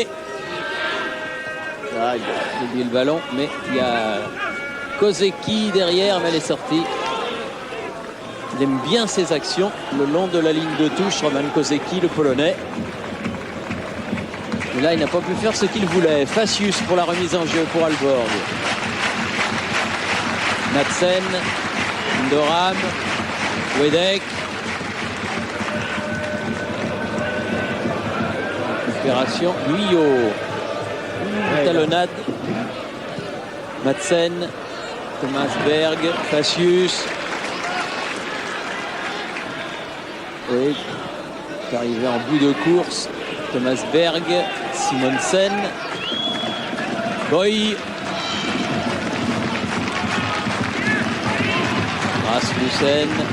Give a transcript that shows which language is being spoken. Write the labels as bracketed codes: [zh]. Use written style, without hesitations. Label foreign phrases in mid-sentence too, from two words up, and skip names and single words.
[fr] Ah, il a oublié le ballon, mais il y a Kozeki derrière, mais elle est sortie. Il aime bien ses actions le long de la ligne de touche, Roman Kozeki, le Polonais. Et là, il n'a pas pu faire ce qu'il voulait. Facius pour la remise en jeu pour Aalborg. Madsen, Doram, Wedek. Récupération, Guyot. Talonnade. Madsen, Thomas Berg, Facius. Oui, est arrivé en bout de course. Thomas Berg, Simonsen, Boy. Rasmussen.